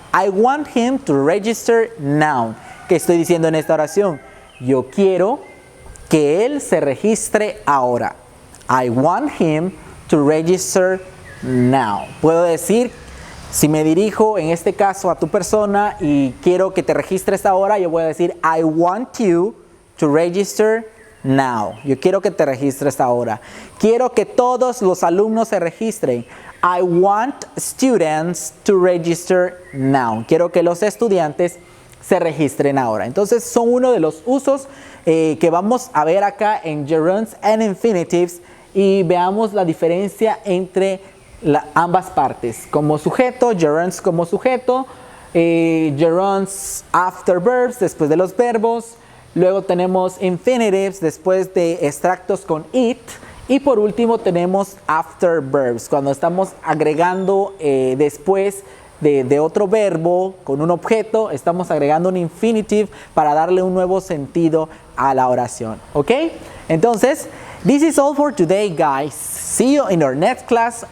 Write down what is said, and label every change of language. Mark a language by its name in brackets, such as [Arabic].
[English] I want him to register now. [Spanish] ¿Qué estoy diciendo en esta oración? Yo quiero que él se registre ahora. [English] I want him to register now. [Spanish] Puedo decir, si me dirijo en este caso a tu persona y quiero que te registres ahora, yo voy a decir [English] I want you to register now. [Spanish] Yo quiero que te registres ahora. Quiero que todos los alumnos se registren. [English] I want students to register now. [Spanish] Quiero que los estudiantes se registren ahora. Entonces son uno de los usos que vamos a ver acá en [English] gerunds and infinitives, [Spanish] y veamos la diferencia entre ambas partes. Como sujeto, gerunds como sujeto, [English] gerunds after verbs, [Spanish] después de los verbos. Luego tenemos infinitives después de extractos con it. Y por último tenemos [English] after verbs, [Spanish] cuando estamos agregando después de otro verbo con un objeto, estamos agregando un infinitive para darle un nuevo sentido a la oración. ¿Ok? Entonces, [English] this is all for today, guys. See you in our next class.